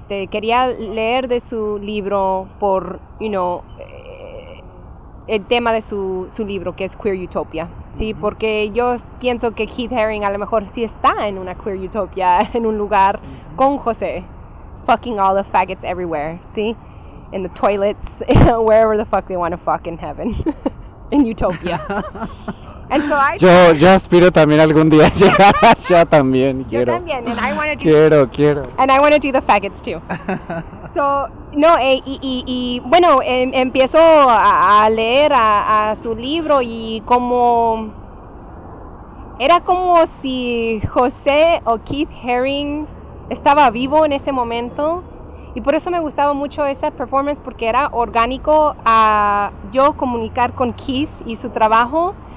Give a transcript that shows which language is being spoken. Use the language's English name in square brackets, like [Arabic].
[Spanish] Quería leer de su libro por, el tema de su libro, que es Queer Utopia, ¿sí? Porque yo pienso que Keith Haring a lo mejor sí está en una Queer Utopia, en un lugar con José. [English] Fucking all the faggots everywhere, ¿sí? In the toilets, wherever the fuck they want to fuck in heaven. In Utopia. And so [Spanish] yo aspiro también algún día a llegar allá también. Quiero. Yo también. [English] And I want to do. [Spanish] Quiero. [English] And I want to do the faggots too. [Spanish] So no, y bueno, empiezo a leer a su libro y como era como si José o Keith Haring estaba vivo en ese momento. Y por eso me gustaba mucho esa performance, porque era orgánico a yo comunicar con Keith y su trabajo.